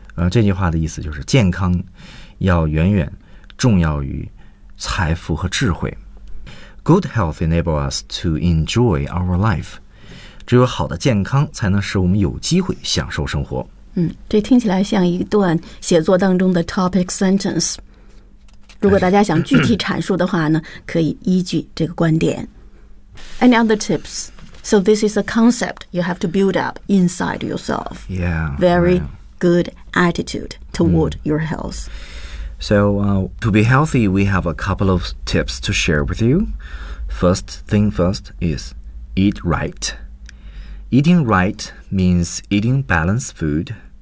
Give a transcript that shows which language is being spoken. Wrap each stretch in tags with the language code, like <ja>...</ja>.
<zh>这句话的意思就是健康要远远重要于财富和智慧。</zh> <en>Good health enables us to enjoy our life.</en> <zh>只有好的健康才能使我们有机会享受生活。这听起来像一段写作当中的 topic sentence。如果大家想具体阐述的话呢，可以依据这个观点。</zh> <en>Any other tips? So this is a concept you have to build up inside yourself. Yeah. Very good attitude toward your health. So to be healthy, we have a couple of tips to share with you. First thing first is eat right. Eating right means eating balanced food.</en>